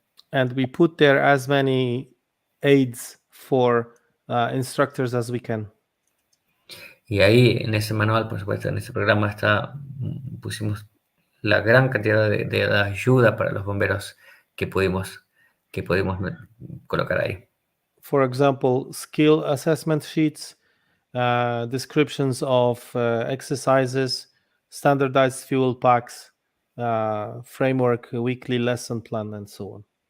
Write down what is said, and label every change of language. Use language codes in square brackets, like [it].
[en] And we put there as many aids for instructors as we can. [es] Y ahí, en ese manual, por supuesto, en ese programa pusimos la gran cantidad de ayuda para los bomberos que pudimos colocar ahí. [en] For example, skill assessment sheets, descriptions of exercises, standardized fuel packs, framework, weekly lesson plan, and so on.